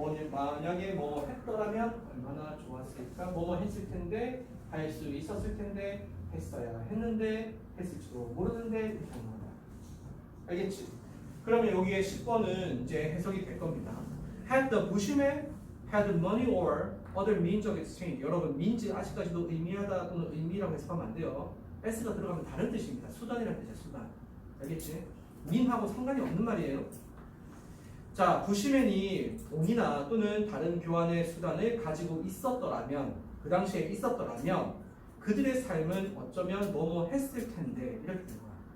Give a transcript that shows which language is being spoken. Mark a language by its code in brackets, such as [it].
[ko] 만약에 뭐 했더라면 얼마나 좋았을까? 뭐뭐 했을 텐데 할 수 있었을 텐데 했어야 했는데 했을지도 모르는데 이렇게 하는 거야. 알겠지? 그러면 여기에 10번은 이제 해석이 될 겁니다. [en] Had the bushman had money or other means of exchange. [ko] 여러분 means 아직까지도 의미하다 또는 의미라고 해석하면 안 돼요. s가 들어가면 다른 뜻입니다. 수단이라는 뜻이야. 수단. 알겠지? mean하고 상관이 없는 말이에요. 자, 부시맨이 돈이나 또는 다른 교환의 수단을 가지고 있었더라면 그 당시에 있었더라면 그들의 삶은 어쩌면 뭐뭐 했을 텐데 이렇게 된 거야.